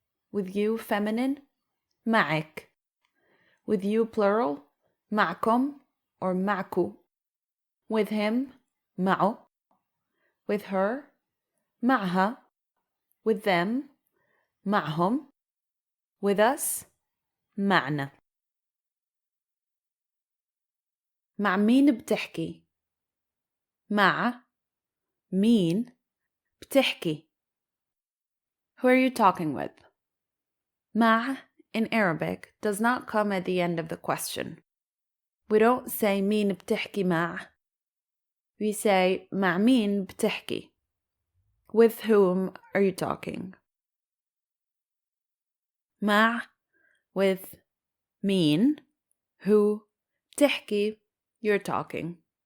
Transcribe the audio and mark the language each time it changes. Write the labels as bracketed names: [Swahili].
[English] With you, feminine, معك. With you, plural, معكم or معكو. With him, معه. With her, معها. With them, معهم. With us, معنا. [Arabic] مع مين بتحكي؟ مع مين بتحكي؟ [English] Who are you talking with? مع in Arabic does not come at the end of the question. We don't say [Arabic] مين بتحكي مع. [English] We say [Arabic] مع مين بتحكي. [English] With whom are you talking? [Arabic] مع with مين. [English] Who بتحكي you're talking.